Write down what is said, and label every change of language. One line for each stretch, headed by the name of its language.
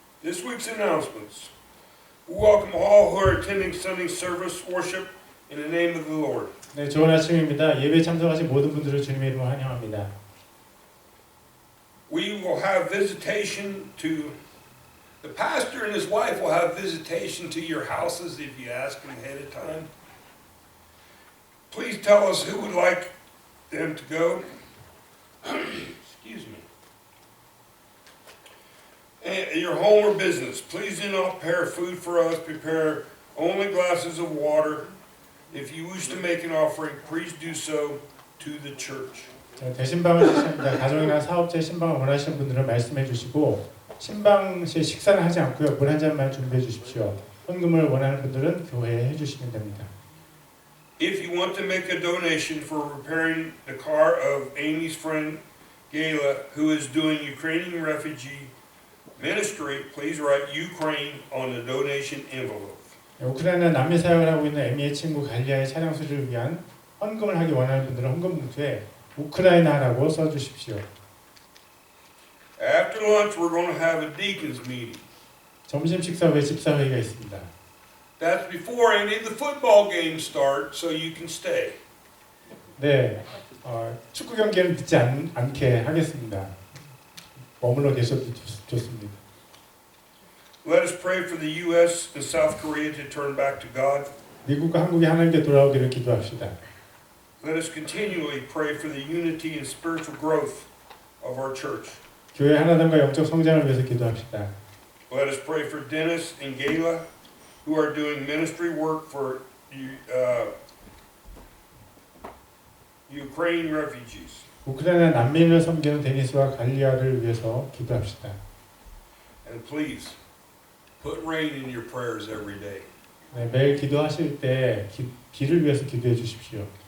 English: This week's announcements. We welcome all who are attending Sunday service worship in the name of the Lord.
Korean: 네, 좋은 아침입니다. 예배에 참석하신 모든 분들을 주님의 이름으로 환영합니다.
English: We will have visitation to the pastor and his wife will have visitation to your houses if you ask them ahead of time. Please tell us who would like them to go. Excuse me. And your home or business, please do not prepare food for us. Prepare only glasses of water. If you wish to make an offering, please do so to the church.
Korean: 대신방을 주십니다. 가정이나 사업체 신방을 원하시는 분들은 말씀해 주시고 신방 시 식사는 하지 않고요. 물 한 잔만 준비해 주십시오. 헌금을 원하는 분들은 교회에 해주시면 됩니다.
English: If you want to make a donation for repairing the car of Amy's friend Gayla, who is doing Ukrainian refugee ministry, please write Ukraine on the donation envelope.
Korean: 우크라이나 난민 사역을 하고 있는 에미의 친구 갈리아의 차량 수리를 위한 헌금을 하기 원하는 분들은 헌금 봉투에 우크라이나라고 써주십시오.
English: After lunch, we're going to have a deacons meeting.
Korean: 점심 식사 후에 집사 회의가 있습니다.
English: That's before any of the football games start, so you can stay.
Korean: 네, 축구 경기는 듣지 않게 하겠습니다. 머물러 계셔도 좋습니다.
English: Let us pray for the U.S. and South Korea to turn back to God.
Korean: 미국과 한국이 하나님께 돌아오기를 기도합시다.
English: Let us continually pray for the unity and spiritual growth of our church.
Korean: 교회 하나됨과 영적 성장을 위해서 기도합시다.
English: Let us pray for Dennis and Gayla, who are doing ministry work for Ukraine refugees.
Korean: 우크라이나 난민을 섬기는 데니스와 갈리아를 위해서 기도합시다.
English: And please, put rain in your prayers every day.
Korean: 네, 매일 기도하실 때 비를 위해서 기도해 주십시오.